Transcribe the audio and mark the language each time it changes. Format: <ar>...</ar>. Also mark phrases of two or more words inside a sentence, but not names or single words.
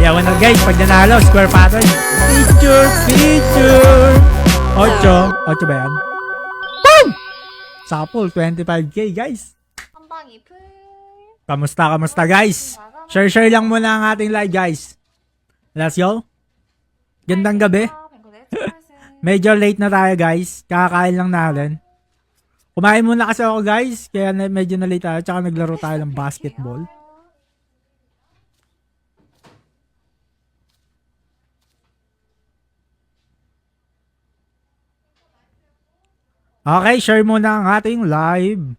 <tl>Dalawa na guys, pag nanalo,</tl> <en>square pattern.</en> <tl>Picture. 8 ba yan? Boom! Sapol, 25k guys.</tl> <ko>한방 이플.</ko> <tl>Kamusta guys? Share lang muna ang ating live guys.</tl> <en>Let's go.</en> <tl>Gandang gabi. Medyo late na tayo guys. Kakakain lang natin. Kumain muna kasi ako guys. Kaya medyo na late tayo. Tsaka naglaro tayo ng basketball. Okay, share muna ang ating live.</tl>